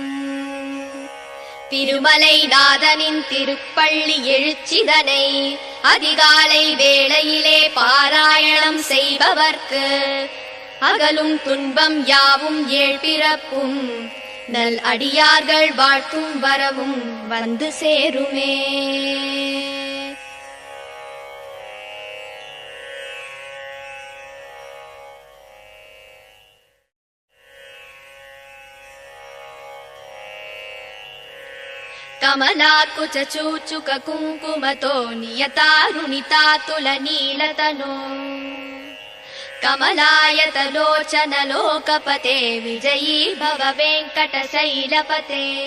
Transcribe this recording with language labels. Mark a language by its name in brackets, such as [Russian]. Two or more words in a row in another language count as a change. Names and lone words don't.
[Tamil] திருமலை நாதனின் திருப்பள்ளி எழுச்சிதனை அதிகாலை வேளையிலே பாராயணம் செய்பவர்க்கு அகலும் துன்பம் யாவும் ஏழ்பிறப்பும் நல் அடியார்கள் வாழ்த்தும் வரவும் வந்து சேருமே. [Telugu] కమలాకుచ చూచుక కుంకుమతో నియతారుణితాతుల నీలతనో కమలాయతలోచన లోకపతే విజయీ భవ వెంకటశైలపతే.